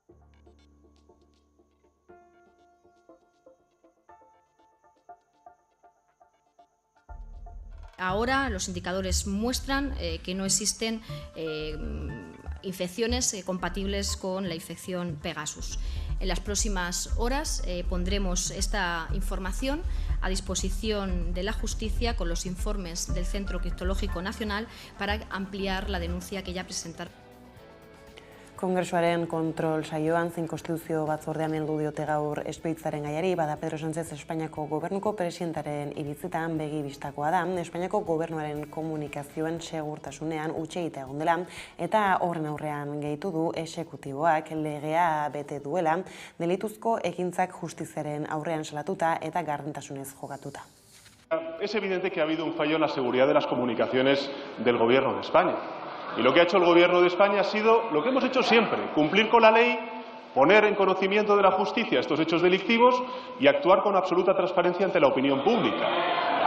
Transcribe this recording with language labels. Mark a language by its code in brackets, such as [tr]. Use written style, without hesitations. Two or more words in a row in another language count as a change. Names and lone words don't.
[es] Ahora los indicadores muestran que no existen infecciones compatibles con la infección Pegasus. En las próximas horas pondremos esta información a disposición de la justicia con los informes del Centro Criptológico Nacional para ampliar la denuncia que ya presentaron. [eu] Kongresuaren kontrol saioan zein konstituzio batzordean heldu diote gaur espioitzaren gaiari, bada Pedro Sánchez Espainiako gobernuko presidentaren iritzitan begi bistakoa da, Espainiako gobernuaren komunikazioen segurtasunean huts egitea egon dela, eta horren aurrean gehitu du exekutiboak legea bete duela, delituzko ekintzak justiziaren aurrean salatuta eta gardentasunez jokatuta. [es] Es evidente que ha habido un fallo en la seguridad de las comunicaciones del Gobierno de España. Y lo que ha hecho el Gobierno de España ha sido lo que hemos hecho siempre, cumplir con la ley, poner en conocimiento de la justicia estos hechos delictivos y actuar con absoluta transparencia ante la opinión pública.